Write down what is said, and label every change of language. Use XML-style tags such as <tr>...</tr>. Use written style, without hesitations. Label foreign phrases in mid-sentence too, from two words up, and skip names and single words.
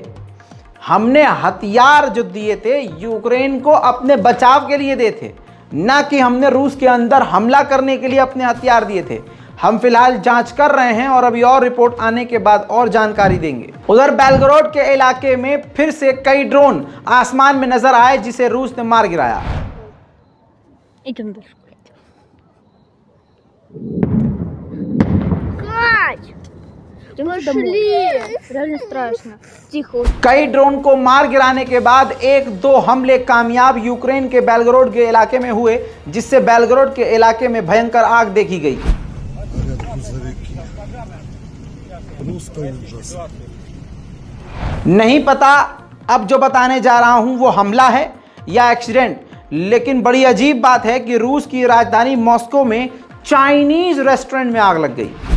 <hi>हमने हथियार जो दिए थे यूक्रेन को अपने बचाव के लिए दिए थे, ना कि हमने रूस के अंदर हमला करने के लिए अपने हथियार दिए थे। हम फिलहाल जांच कर रहे हैं और अभी और रिपोर्ट आने के बाद और जानकारी देंगे। उधर बेलगोरोड के इलाके में फिर से कई ड्रोन आसमान में नजर आए, जिसे रूस ने मार गिराया।</hi> <ru>Реально страшно. Тихо.</ru> <hi>कई ड्रोन को मार गिराने के बाद 1-2 हमले कामयाब यूक्रेन के बेलगोरोड के इलाके में हुए, जिससे बेलगोरोड के इलाके में भयंकर आग देखी गई। नहीं पता अब जो बताने जा रहा हूं वो हमला है या एक्सीडेंट, लेकिन बड़ी अजीब बात है कि रूस की राजधानी मॉस्को में चाइनीज रेस्टोरेंट में आग लग गई।</hi>